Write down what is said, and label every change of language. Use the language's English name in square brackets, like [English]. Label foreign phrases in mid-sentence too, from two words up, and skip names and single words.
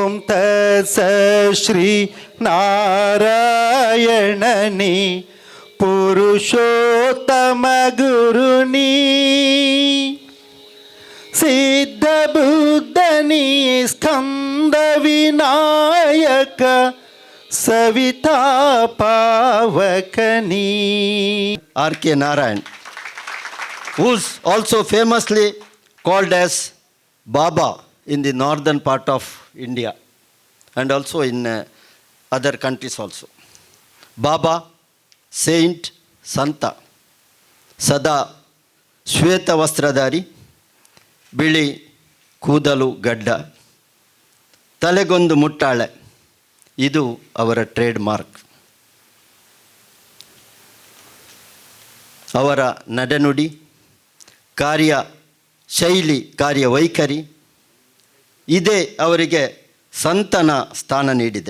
[Sanskrit] ತಸ ಶ್ರೀ ನಾರಾಯಣನಿ ಪುರುಷೋತ್ತಮ ಗುರುನಿ ಸಿದ್ಧ ಬುದ್ಧನಿ ಸ್ಕಂದ ವಿನಾಯಕ ಸವಿತಾ ಪಾವಕನಿ. [English] R.K. Narayan, who's also famously called as Baba in the northern part of India and also in other countries also. Baba, saint, santa, [Kannada] ಸದಾ ಶ್ವೇತ ವಸ್ತ್ರಧಾರಿ, ಬಿಳಿ ಕೂದಲು ಗಡ್ಡ, ತಲೆಗೊಂದು ಮುಟ್ಟಾಳೆ, ಇದು ಅವರ [English] trade mark. [Kannada] ಅವರ ನಡೆನುಡಿ, ಕಾರ್ಯ ಶೈಲಿ, ಕಾರ್ಯವೈಖರಿ ಇದೇ ಅವರಿಗೆ ಸಂತನ ಸ್ಥಾನ ನೀಡಿದೆ.